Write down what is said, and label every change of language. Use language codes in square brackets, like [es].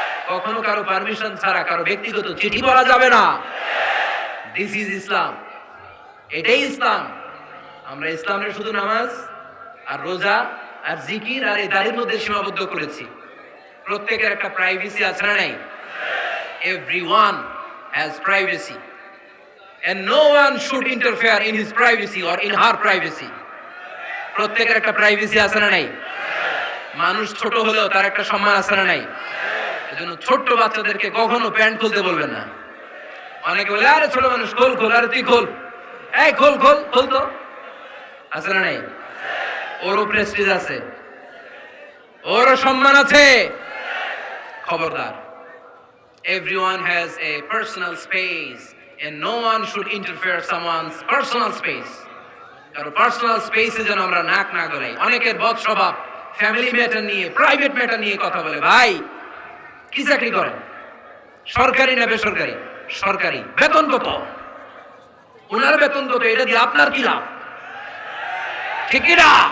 [bn] কখনো কারো পারমিশন ছাড়া কারো ব্যক্তিগত চিঠি পড়া যাবে না। [en] This is Islam. [bn] এটাই ইসলাম। আমরা ইসলামের শুধু নামাজ আর রোজা আর জিকির আর এই দাড়ির মধ্যে সীমাবদ্ধ করেছি। প্রত্যেকের একটা প্রাইভেসি আছে না নাই? [en] Everyone has privacy and no one should interfere in his privacy or in her privacy. [bn] প্রত্যেকের একটা প্রাইভেসি আছে না নাই? মানুষ ছোট হলেও তার একটা সম্মান আছে না নাই? এজন্য ছোট্ট বাচ্চাদেরকে কখনো প্যান্ট খুলতে বলবেন না। অনেকে বলে আরে ছোট মানুষ, খোল, আরে তুই খোল, এই খোল তো। আছে না নাই? ওরও প্রেস্টিজ আছে, ওরও সম্মান আছে। [en] খবরদার, everyone has a personal space and no one should interfere someone's personal space. [bn] কারণ পার্সোনাল স্পেসে যেন আমরা নাক না গলাই। অনেকের বদ স্বভাব ফ্যামিলি ম্যাটার নিয়ে, প্রাইভেট ম্যাটার নিয়ে কথা বলে। ভাই কি চাকরি করেন? সরকারি না বেসরকারি? সরকারি। বেতন কত? ওনার বেতন কত? এটা দিয়ে আপনার কি লাভ? ঠিক না?